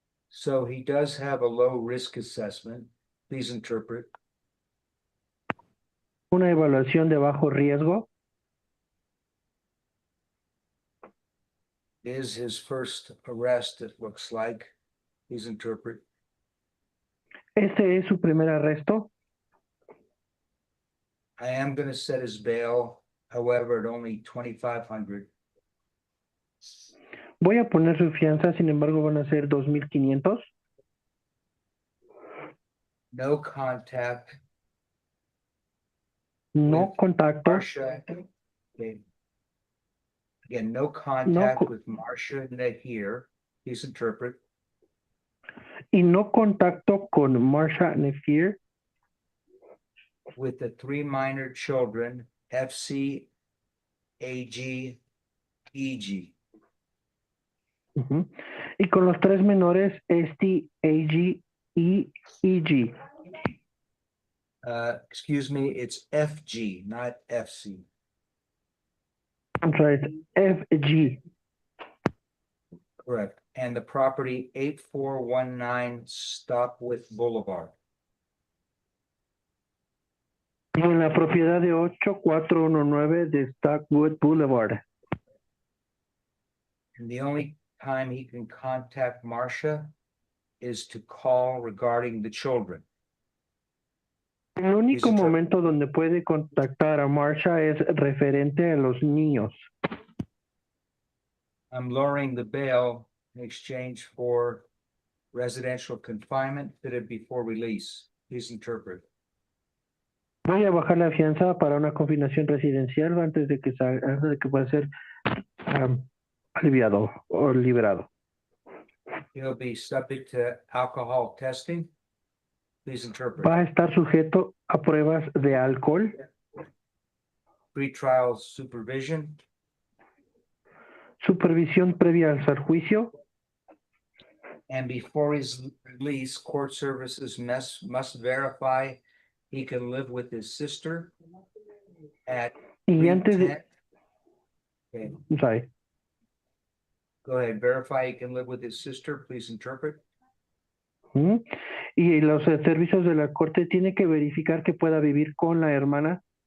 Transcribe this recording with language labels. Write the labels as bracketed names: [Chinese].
[English] So he does have a low risk assessment. Please interpret. [Spanish] Una evaluación de bajo riesgo. [English] Is his first arrest, it looks like. Please interpret. [Spanish] Este es su primer arresto. [English] I am gonna set his bail, however, at only 2,500. [Spanish] Voy a poner su fianza, sin embargo van a ser 2,500. [English] No contact [Spanish] No [English] with [Spanish] contacto. [English] Marcia. Okay. Again, no contact co- with Marcia Nahir. Please interpret. [Spanish] Y no contacto con Marsha Nefir [English] With the 3 minor children, FC, AG, EG. [Spanish] ujú, y con los 3 menores ST, AG y EG. [English] Excuse me, it's FG, not FC. I'm sorry, it's FG. Correct. And the property 8419 Stopwith Boulevard. [Spanish] Y en la propiedad de 8419 de Stockwood Boulevard. [English] And the only time he can contact Marcia is to call regarding the children. [Spanish] El único Dice- momento donde puede contactar a Marsha es referente a los niños. [English] I'm lowering the bail in exchange for residential confinement fitted before release. Please interpret. [Spanish] Voy a bajar la fianza para una confinación residencial antes de que pueda ser aliviado o liberado. [English] He'll be subject to alcohol testing. Please interpret. [Spanish] Va a estar sujeto a pruebas de alcohol, [English] Pretrial supervision, [Spanish] supervisión previa al juicio, [English] and before his release, court services must verify he can live with his sister at [Spanish] y antes de, [English] 310. Okay, I'm sorry, go ahead, verify he can live with his sister, please interpret. ¿Mm? [Spanish] Y los servicios de la corte tienen que verificar que pueda vivir con la hermana